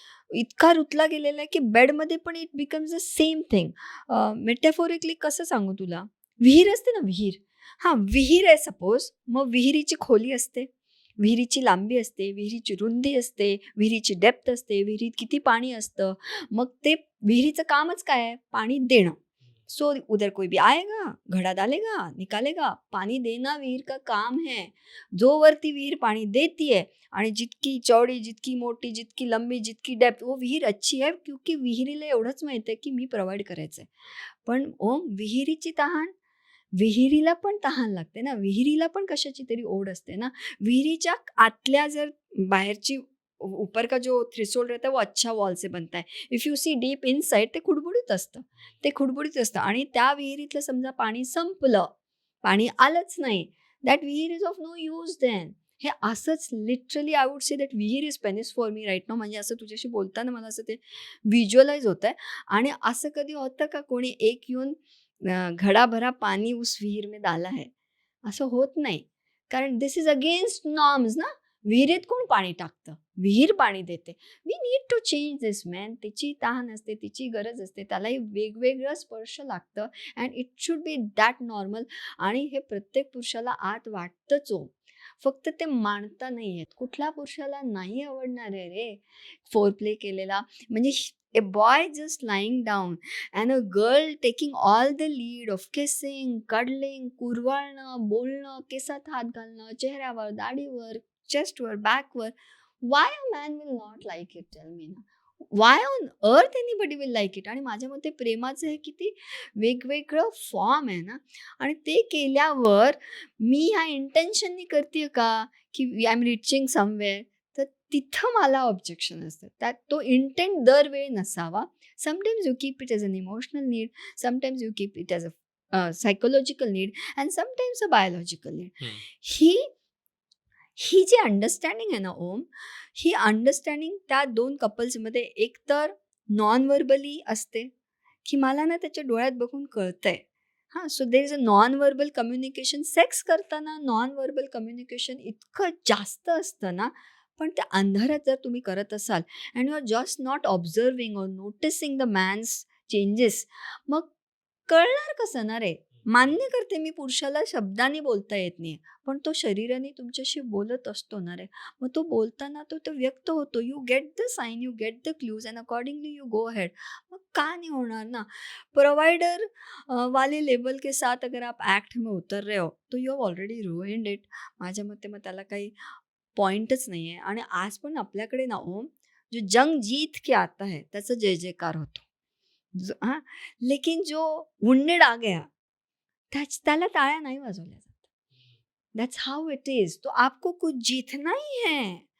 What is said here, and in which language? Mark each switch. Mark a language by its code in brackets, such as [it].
[mr] इतका रुतला गेलेला आहे की बेडमध्ये पण [en] It becomes the same thing. [mr] Metaphorically कसं सांगू तुला? विहीर असते ना विहीर. हां, विहीर आहे सपोज. मग विहिरीची खोली असते, विहिरीची लांबी असते, विहिरीची रुंदी असते, विहिरीची डेप्थ असते, विहिरीत किती पाणी असतं. मग ते विहिरीचं कामच काय आहे? पाणी देणं. [hi] सो उधर कोई भी आएगा, घड़ा डालेगा, निकालेगा. पानी देना विहीर का काम है. [mr] जोवर ती विहीर पाणी देतीये आणि जितकी चौडी, जितकी मोठी, जितकी लंबी, जितकी डेप्थ, [hi] वो विहीर अच्छी है क्योंकि [mr] विहिरीला एवढंच माहिती आहे की मी प्रोव्हाइड करायचंय. पण विहिरीची तहान, विहिरीला पण तहान लागते ना, विहिरीला पण कशाची तरी ओढ असते ना. विहिरीच्या आतल्या जर बाहेरची [hi] ऊपर का जो थ्रेशोल्ड रहता है वो अच्छा वॉल से बनता है. [en] if you see deep inside [mr] ते खुडबुडीत असतं. ते खुडबुडीत असतं आणि त्या विहिरीतलं समजा पाणी संपलं, पाणी आलंच नाही, [en] That विहीर is of no use then. [mr] हे असंच [en] Literally I would say that विहीर is penis for me right now. [mr] म्हणजे असं तुझ्याशी बोलताना मला असं ते व्हिज्युअलाइज होत आहे. आणि असं कधी होतं का कोणी एक येऊन [hi] घडा भरा पाणी उस विहीर में डाला है, [mr] असं होत नाही. कारण [en] this is against norms [mr] ना. विहिरीत कोण पाणी टाकतं? विहीर पाणी देते. [en] We need to change this man. [mr] तिची तहान असते, तिची गरज असते, त्यालाही वेगवेगळं स्पर्श लागतं [en] And it should be that normal. [mr] आणि हे प्रत्येक पुरुषाला आत वाटतंच हो. फक्त ते मानता नाही आहेत. कुठल्या पुरुषाला नाही आवडणार आहे रे फोर प्ले केलेला? [en] म्हणजे a boy just lying down and a girl taking all the lead of kissing, cuddling, [mr] कुरवाळणं, बोलणं, केसात हात घालणं, चेहऱ्यावर, दाढीवर, चेस्टवर, बॅकवर. [en] Why a man will not like it? Tell me ना. Why on earth anybody will like it? [mr] आणि माझ्या मते प्रेमाचं हे किती वेगवेगळं फॉर्म आहे ना. आणि ते केल्यावर मी ह्या इंटेन्शननी करते का की [en] I am reaching somewhere? [mr] तर तिथं मला ऑब्जेक्शन असतं. त्यात तो इंटेंट दरवेळी नसावा. [en] Sometimes you keep it as an emotional need, sometimes you keep it as a psychological need and sometimes a biological need. Hmm. [mr] ही ही जी अंडरस्टँडिंग आहे ना ओम, ही अंडरस्टँडिंग त्या 2 कपल्समध्ये एकतर नॉन व्हर्बली असते, की मला ना त्याच्या डोळ्यात बघून कळतंय. हां, [en] So there is a non verbal communication. [mr] Sex करताना नॉन व्हर्बल कम्युनिकेशन इतकं जास्त असतं ना, पण त्या अंधारात जर तुम्ही करत असाल [en] and you are just not observing or noticing the man's changes, [mr] मग कळणार कसं ना रे? मान्य करते मी पुरुषाला शब्दांनी बोलता येत नाही, पण तो शरीराने तुमच्याशी बोलत असतो ना रे. मग तो बोलताना तो व्यक्त होतो. [en] You get the sign, you get the clues and accordingly you go ahead. [mr] मग का नाही होणार ना? [hi] प्रोवाइडर वाले लेवल के साथ अगर आप एक्ट में उतर रहे हो तो [en] You have already ruined it. [mr] माझ्या मते मग त्याला काही पॉइंटच नाही आहे. आणि आज पण आपल्याकडे ना ओम, [hi] जो जंग जीत के आता है [mr] त्याचा जय जयकार होतो. [hi] हां, लेकिन जो वुंडेड आ गया [mr] त्याला टाळ्या नाही वाजवल्या जात. [en] That's how it is. [hi] तो आपको कुछ जीतना ही है.